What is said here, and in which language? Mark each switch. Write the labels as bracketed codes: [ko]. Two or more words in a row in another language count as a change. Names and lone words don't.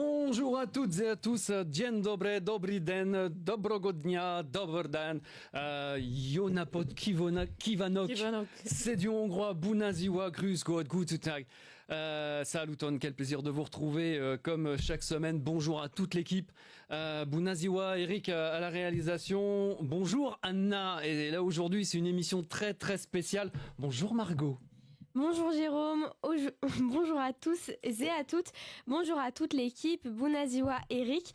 [fr] Bonjour à toutes et à tous. [pl] Dzień dobry, [cs] dobry den, [pl] dobrego dnia, [cs] dobry den. [hu] Jonapod Kivanok. [fr] C'est du hongrois. [ro] Bună ziua, [de] grüß Gott, guten Tag. [fr] Saluton, quel plaisir de vous retrouver comme chaque semaine. Bonjour à toute l'équipe. [ro] Bună ziua, [fr] Eric à la réalisation. Bonjour Anna. Et là aujourd'hui c'est une émission très très spéciale. Bonjour Margot. Bonjour Jérôme, bonjour à tous et à toutes, bonjour à toute l'équipe, [ro] Bună ziua [fr] Eric.